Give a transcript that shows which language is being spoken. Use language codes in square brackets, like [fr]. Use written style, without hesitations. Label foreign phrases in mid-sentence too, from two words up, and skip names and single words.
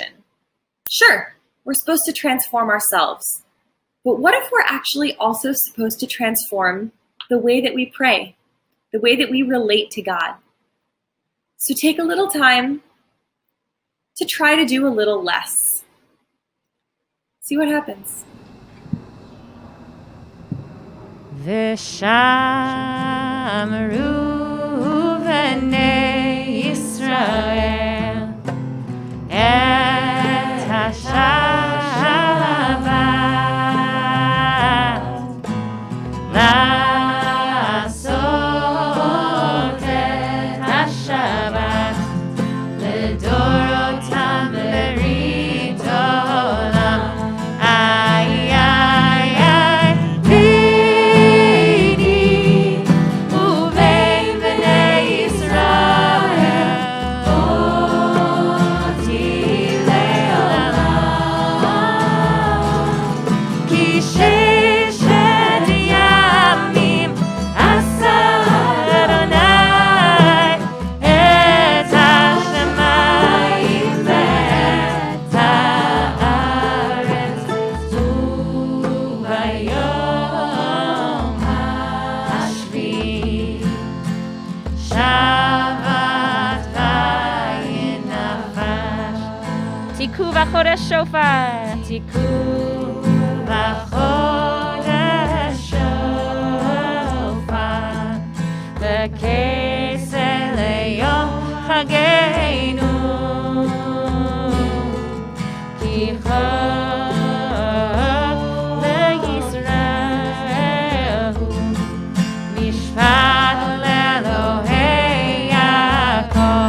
[en] Sure, we're supposed to transform ourselves, but what if we're actually also supposed to transform the way that we pray, the way that we relate to God? So take a little time to try to do a little less. See what happens. [he] ושמרו בני ישראל את השבת לעשות את השבת לדרתם ברית עולם. Ay, ay, ay, ביני ובין בני ישראל אות לעולם. כי ששת ימים עשה ה' את השמים ואת הארץ וביום השביעי שבת וינפש. תקעו בחדש שופר. תקעו בחדש שופר. בכסה ליום חגנו. כי חק לישראל הוא משפט לאלהי יעקב.